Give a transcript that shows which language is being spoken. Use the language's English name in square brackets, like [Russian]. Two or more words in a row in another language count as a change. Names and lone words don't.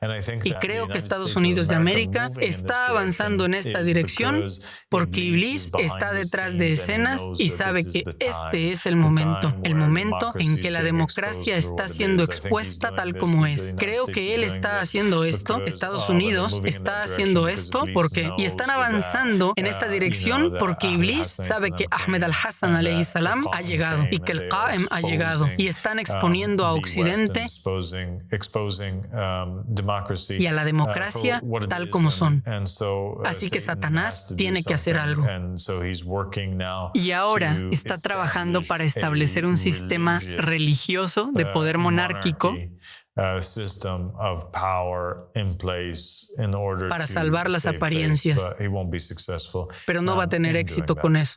[Spanish] Y creo que Estados Unidos de América está avanzando en esta dirección porque Iblis está detrás de escenas y sabe que este es el momento en que la democracia está siendo expuesta tal como es. Creo que él está haciendo esto, Estados Unidos está haciendo esto y están avanzando en esta dirección porque Iblis sabe que Ahmed al-Hassan [Arabic] عليه السلام [Spanish] ha llegado y que el Qa'im ha llegado y están exponiendo a Occidente y a la democracia tal como son. Así que Satanás tiene que hacer algo. Y ahora está trabajando para establecer un sistema religioso de poder monárquico para salvar las apariencias, pero no va a tener éxito con eso.